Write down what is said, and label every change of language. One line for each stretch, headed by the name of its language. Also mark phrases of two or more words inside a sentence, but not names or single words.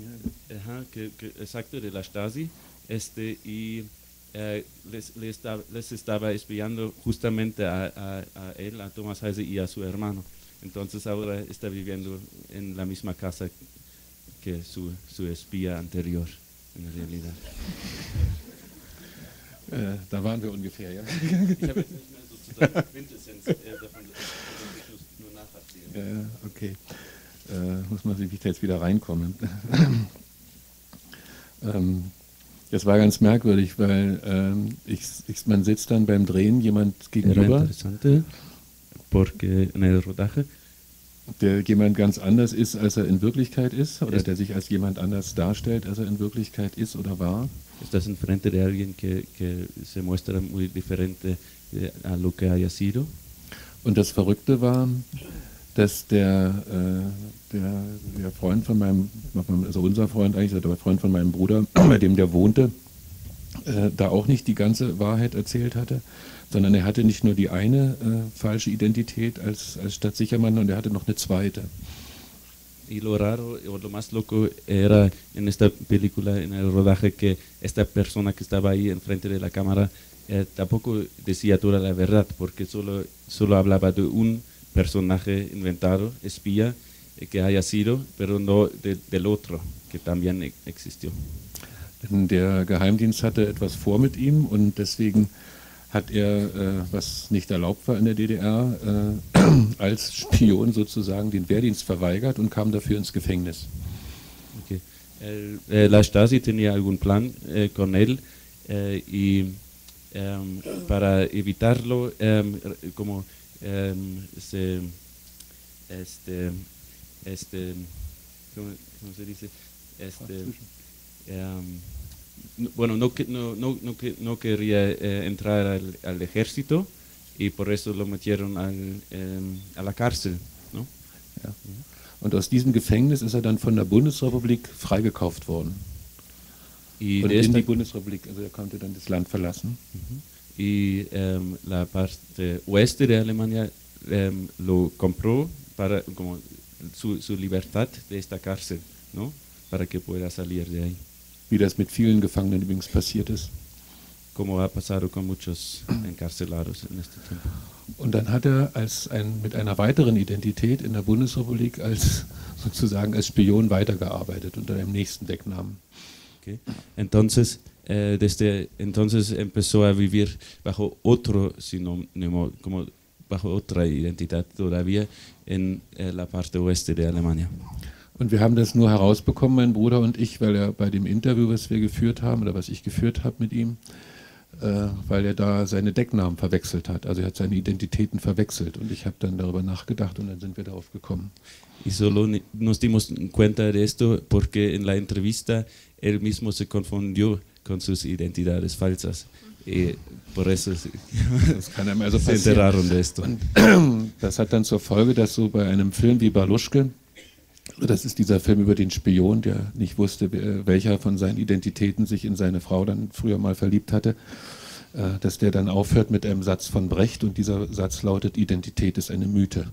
Spanish: Ajá, exacto, de la Stasi, y les estaba espiando justamente a él, a Thomas Heise y a su hermano. Entonces ahora está viviendo en la misma casa que su espía anterior, en realidad.
German: Da waren wir ungefähr, ja. Ich habe jetzt nicht mehr sozusagen Quintessenz davon, ich muss nur nacherzählen. Ja, okay. Muss man sehen, wie ich da jetzt wieder reinkomme. Das war ganz merkwürdig, weil man sitzt dann beim Drehen jemand gegenüber,
Spanish: porque en el rodaje
German: der jemand ganz anders ist, als er in Wirklichkeit ist, oder der sich als jemand anders darstellt, als er in Wirklichkeit ist oder war.
Spanish: estás enfrente de alguien que se muestra muy diferente a lo que haya sido.
German: Und das Verrückte war, dass der Freund von meinem, also unser Freund eigentlich, der Freund von meinem Bruder, bei dem der wohnte, da auch nicht die ganze Wahrheit erzählt hatte, sondern er hatte nicht nur die eine falsche Identität als Stadtsichermann, und er hatte noch eine zweite.
Spanish: Y lo raro o lo más loco era en esta película, en el rodaje, que esta persona que estaba ahí enfrente de la cámara tampoco decía toda la verdad, porque solo hablaba de un personaje inventado, espía, que haya sido, pero no del otro, que también existió.
German: Denn der Geheimdienst hatte etwas vor mit ihm, und deswegen hat er, was nicht erlaubt war in der DDR, als Spion sozusagen den Wehrdienst verweigert und kam dafür ins Gefängnis. Okay.
Spanish: La Stasi tenía algún plan con él y para evitarlo, como ¿cómo se dice? Bueno, no quería entrar al ejército, y por eso lo metieron a la cárcel, ¿no?
German: Ja. Und aus diesem Gefängnis ist er dann von der Bundesrepublik freigekauft worden.
Spanish: Y
German: und in die Bundesrepublik, also er konnte dann das Land verlassen.
Spanish: Y la parte oeste de Alemania lo compró para como su libertad de esta cárcel, ¿no? Para que pueda salir de ahí.
German: Wie das mit vielen Gefangenen übrigens passiert ist.
Spanish: Como ha pasado con muchos encarcelados en este tiempo.
German: Und dann hat er mit einer weiteren Identität in der Bundesrepublik sozusagen als Spion weitergearbeitet unter einem nächsten Decknamen. Okay.
Spanish: Entonces, desde entonces empezó a vivir bajo otro sinónimo, como bajo otra identidad todavía en la parte oeste de Alemania.
German: Und wir haben das nur herausbekommen, mein Bruder und ich, weil er bei dem Interview, was wir geführt haben, oder was ich geführt habe mit ihm, weil er da seine Decknamen verwechselt hat. Also er hat seine Identitäten verwechselt, und ich habe dann darüber nachgedacht, und dann sind wir darauf gekommen.
Spanish: Y solo nos dimos cuenta de esto porque en la entrevista él mismo se confundió con sus identidades falsas. Y por eso
German: das kann einem also
Spanish: se enteraron de esto.
German: Und das hat dann zur Folge, dass so bei einem Film wie Baluschke, das ist dieser Film über den Spion, der nicht wusste, welcher von seinen Identitäten sich in seine Frau dann früher mal verliebt hatte, dass der dann aufhört mit einem Satz von Brecht, und dieser Satz lautet: Identität ist eine Mythe.